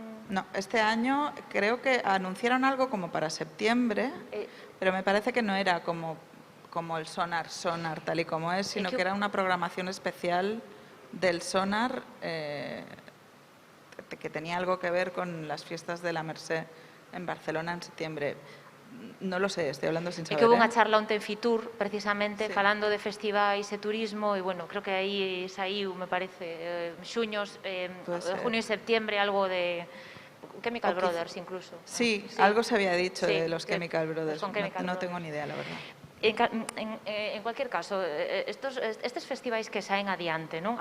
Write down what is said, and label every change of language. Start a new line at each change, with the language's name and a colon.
Spanish: No, este año creo que anunciaron algo como para septiembre, pero me parece que no era como el Sonar tal y como es, sino que era una programación especial del Sonar que tenía algo que ver con las fiestas de la Mercè en Barcelona en septiembre. No lo sé, estoy hablando sin saber.
Galician: É que hubo unha charla onte en Fitur, precisamente, sí, falando de festivais e turismo, e, bueno, creo que aí saiu, me parece, junio e septiembre, algo de Chemical Brothers, incluso.
Spanish: Sí, algo se había dicho de los Chemical Brothers. No tengo ni idea, la verdad. En cualquier caso,
Galician: estes festivais que saen adiante, non?